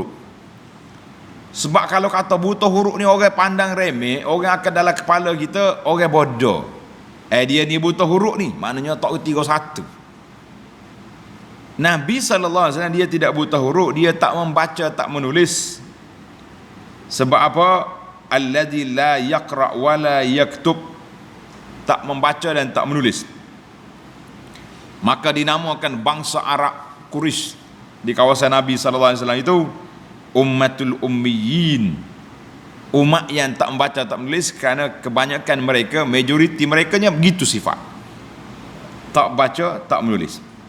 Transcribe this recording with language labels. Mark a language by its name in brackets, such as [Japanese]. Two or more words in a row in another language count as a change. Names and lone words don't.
[Malay] Sebab kalau kata buta huruf ni orang pandang remeh, orang akan dalam kepala kita orang bodoh. Dia ni buta huruf ni, maknanya tak reti satu. Nabi [Arabic] صلى الله عليه وسلم [Malay] dia tidak buta huruf, dia tak membaca, tak menulis. Sebab apa? [Arabic] الذي لا يقرأ ولا يكتب, [Malay] tak membaca dan tak menulis. Maka dinamakan bangsa Arab Quraisy di kawasan Nabi [Arabic] صلى الله عليه وسلم [Malay] itu [Arabic] أمة الأميين, [Malay] umat yang tak membaca tak menulis, kerana kebanyakan mereka, majoriti merekanya begitu sifat, tak baca tak menulis.